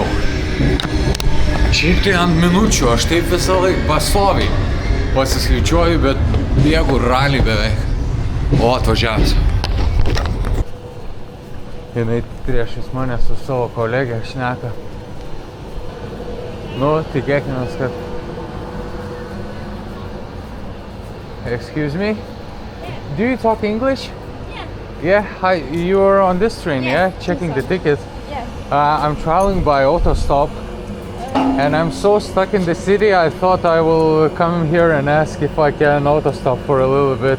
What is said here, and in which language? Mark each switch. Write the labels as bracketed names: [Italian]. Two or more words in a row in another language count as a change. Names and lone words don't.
[Lithuanian] Šiaip tai ant minučių, aš taip visą laiką pastoviai pasiskaičiuoju, bet bėgu ralį beveik. O, atvažiavęs. Jinai priešais mane su savo kolegė šneka. Nu, tikėkimės, kad... [English] Excuse me? Do you talk English? Yeah. Yeah, hi, you're on this train, yeah? Checking the tickets. Yes. I'm traveling by autostop. And I'm so stuck in the city, I thought I will come here and ask if I can autostop for a little bit.